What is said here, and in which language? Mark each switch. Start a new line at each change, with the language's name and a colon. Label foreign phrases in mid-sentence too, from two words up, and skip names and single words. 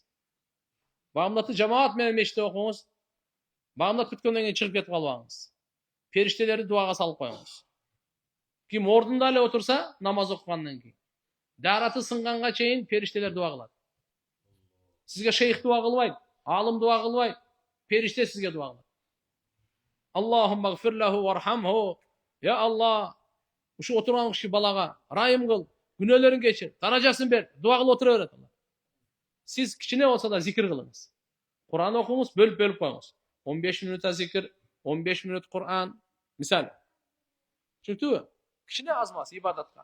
Kyrgyz: Багымдатты жамаат менен мешитте окуңуз. Багымдат бүткөндөн кийин чыгып кетип калбаңыз. Периштелерди дуага салып коюңуз. Ким ордунда эле отурса, намаз окугандан кийин, дараты сынганга чейин периштелер дуа кылат. Сизге шейх дуа кылбайт, алым дуа кылбайт, периште сизге дуа кылат.
Arabic: اللهم اغفر له وارحمه.
Kyrgyz: Я Алла, ушу отурган киши балага райым кыл, күнөөлөрүн кечир, даражасын бер, дуа кылып отура берет. Сиз кичине болсо да зикир кылыңыз. Кур'ан окуңуз, бөлүп коюңуз. 15 минутта зикир, 15 минут Кур'ан, мисал. Түшүнүктүбү? Кичине азмас ибадатка.